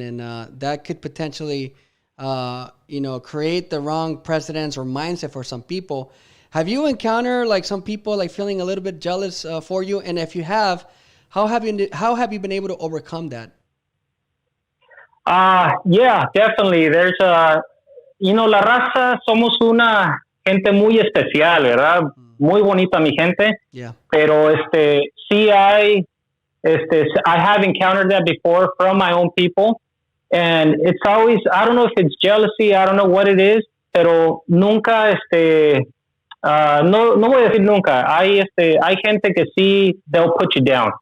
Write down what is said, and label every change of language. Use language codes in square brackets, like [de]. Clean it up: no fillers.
[en] And that could potentially, create the wrong precedents or mindset for some people. Have you encountered some people feeling a little bit jealous for you? And if you have, how have you been able to overcome that? Yeah, definitely. [es] There's la raza somos una gente muy especial, ¿verdad? Muy bonita mi gente. [en] Yeah. Pero sí I have encountered that before from my own people, and it's always, I don't know if it's jealousy, I don't know what it is, pero nunca no voy a decir nunca. [es] Hay gente que sí, they'll put you down.